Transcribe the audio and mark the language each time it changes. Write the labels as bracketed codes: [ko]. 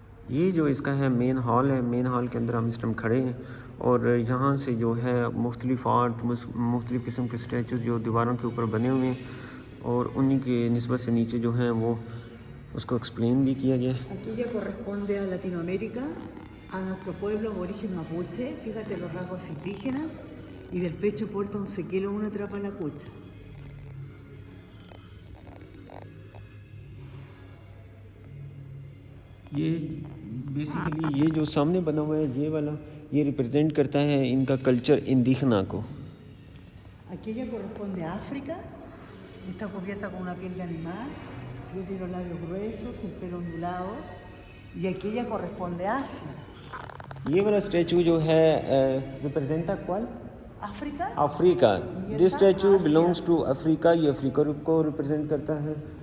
[hi] ये जो इसका है मेन हॉल है, मेन हॉल के अंदर हम इस टाइम खड़े हैं और यहाँ से जो है मुख्तलिफ आर्ट, मुख्तलिफ़ किस्म के स्टैचूज़ जो दीवारों के ऊपर बने हुए हैं और उन्हीं के निस्बत से नीचे जो है वो उसको एक्सप्लेन भी किया गया है। [es] Aquí ya corresponde a Latinoamérica, a nuestro pueblo aborigen mapuche. Fíjate los rasgos indígenas y del pecho porta un sequelo, una trapa la cucha. [hi] ये बेसिकली ये जो सामने बना हुआ है ये वाला, ये रिप्रेजेंट करता है इनका कल्चर इंडिगना को। [es] Aquella corresponde a África, está cubierta con una piel de animal, tiene los labios gruesos, el pelo ondulado, y aquella corresponde a Asia. [hi] ये वाला स्टैचू जो है रिप्रेजेंट कौन? Africa. Africa. [en] this statue belongs to Africa, [hi] ये Africa को represent करता है।